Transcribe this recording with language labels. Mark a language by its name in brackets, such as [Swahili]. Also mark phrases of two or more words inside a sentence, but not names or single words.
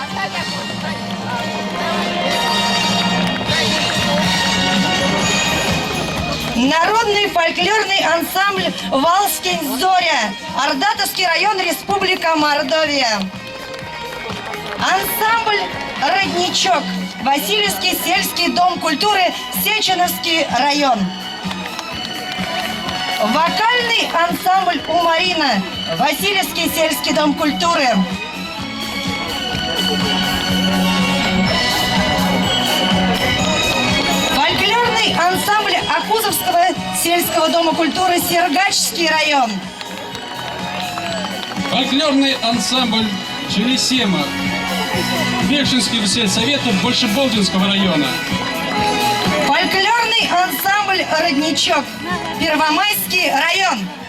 [Russian] Народный фольклорный ансамбль «Валскинь-Зоря», Ордатовский район, Республика Мордовия. Ансамбль «Родничок», Васильевский сельский дом культуры, Сеченовский район. Вокальный ансамбль «Умарина», Васильевский сельский дом культуры. Фольклорный ансамбль Акузовского сельского дома культуры, Сергачский район. Фольклорный ансамбль «Челесема», Векшинского сельсовета Большеболдинского района. Фольклорный ансамбль «Родничок», Первомайский район.